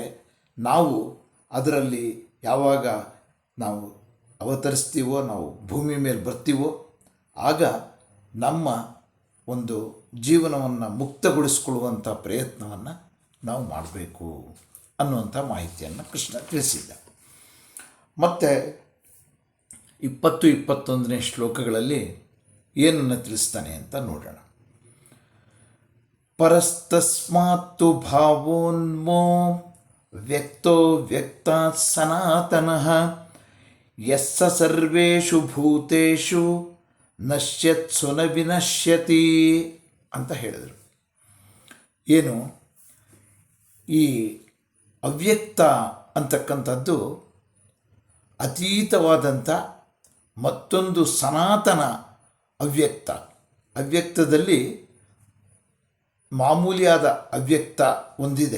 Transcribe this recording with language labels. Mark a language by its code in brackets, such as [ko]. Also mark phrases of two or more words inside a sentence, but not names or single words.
[kn] ನಾವು ಅದರಲ್ಲಿ ಯಾವಾಗ ನಾವು ಅವತರಿಸ್ತೀವೋ, ನಾವು ಭೂಮಿ ಮೇಲೆ ಬರ್ತೀವೋ, ಆಗ ನಮ್ಮ ಒಂದು ಜೀವನವನ್ನು ಮುಕ್ತಗೊಳಿಸ್ಕೊಳ್ಳುವಂಥ ಪ್ರಯತ್ನವನ್ನು ನಾವು ಮಾಡಬೇಕು ಅನ್ನುವಂಥ ಮಾಹಿತಿಯನ್ನು ಕೃಷ್ಣ ತಿಳಿಸಿದ್ದ. ಮತ್ತು 20-21ನೇ ಶ್ಲೋಕಗಳಲ್ಲಿ ಏನನ್ನು ತಿಳಿಸ್ತಾನೆ ಅಂತ ನೋಡೋಣ. [sa] ಪರಸ್ತಸ್ಮಾತ್ತು ಭಾವೋನ್ಮೋ ವ್ಯಕ್ತೋ ವ್ಯಕ್ತಾತ್ ಸನಾತನಃ ಯಸ್ಸ ಸರ್ವೇಷು ಭೂತೇಷು ನಶ್ಯತ್ಸು ನ ವಿನಶ್ಯತಿ [kn] ಅಂತ ಹೇಳಿದರು. ಏನು ಈ ಅವ್ಯಕ್ತ ಅಂತಕ್ಕಂಥದ್ದು ಅತೀತವಾದಂಥ ಮತ್ತೊಂದು ಸನಾತನ ಅವ್ಯಕ್ತ. ಅವ್ಯಕ್ತದಲ್ಲಿ ಮಾಮೂಲಿಯಾದ ಅವ್ಯಕ್ತ ಒಂದಿದೆ.